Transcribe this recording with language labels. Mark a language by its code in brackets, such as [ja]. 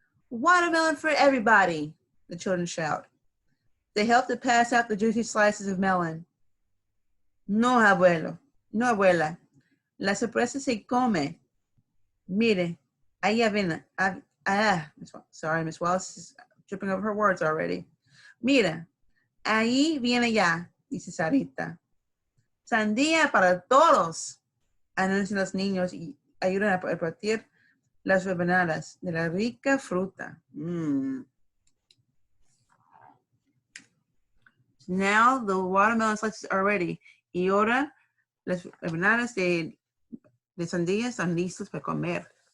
[en] Watermelon for everybody, the children shout. They help to pass out the juicy slices of melon. [es] No, abuelo. No, abuela. La sorpresa se come. Mire, ahí viene. [en] Sorry, Miss Wallace is tripping over her words already. [es] Mira, ahí viene ya, dice Sarita. Sandía para todos, anuncian los niños y ayudan a partir las rebanadas de la rica fruta. [en] Now the watermelon slices are ready. [es] Y ahora las rebanadas de sandía están listos para comer.